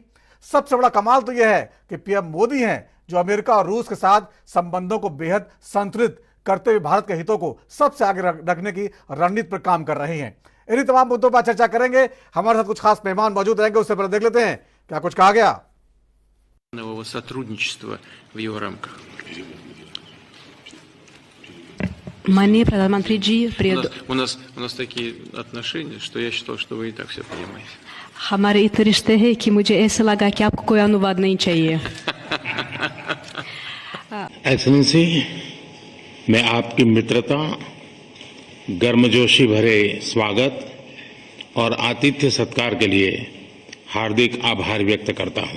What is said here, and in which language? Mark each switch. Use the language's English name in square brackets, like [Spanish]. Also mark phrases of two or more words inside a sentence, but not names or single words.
[Hindi] सबसे बड़ा कमाल तो यह है कि पीएम मोदी हैं जो अमेरिका और रूस के साथ संबंधों को बेहद संतुलित करते हुए भारत के हितों को सबसे आगे रखने की रणनीति पर काम कर रहे हैं। इन्हीं तमाम मुद्दों पर चर्चा करेंगे। हमारे साथ कुछ खास मेहमान मौजूद रहेंगे, उससे पहले देख लेते हैं क्या कुछ कहा गया। माननीय प्रधानमंत्री जी, [Russian] у нас такие отношения, что я считал, что вы и так все понимаете. [Hindi] हमारे इतने रिश्ते हैं कि मुझे ऐसा लगा कि आपको कोई अनुवाद नहीं चाहिए। एक्सेलेंसी, मैं आपकी मित्रता, गर्मजोशी भरे स्वागत और आतिथ्य सत्कार के लिए हार्दिक आभार व्यक्त करता हूं।